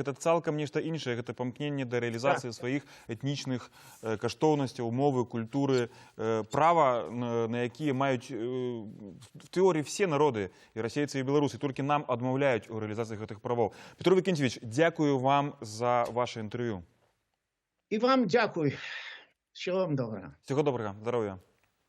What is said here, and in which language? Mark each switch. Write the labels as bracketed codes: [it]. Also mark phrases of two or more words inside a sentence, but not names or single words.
[be] Гэта цалкам нешта іншае, гэта памкненне да рэалізацыі сваіх этнічных каштоўнасцяў, мовы, культуры, права, на якія маюць в тэорыі все народы, і расейцы, і беларусы, толькі нам адмаўляюць у рэалізацыі гэтых правоў. Петро Вікентьевич, дзякую вам за ваше інтэрв'ю. І вам дзякуй. [ru] Всего вам доброго. Всего доброго. Здоров'я.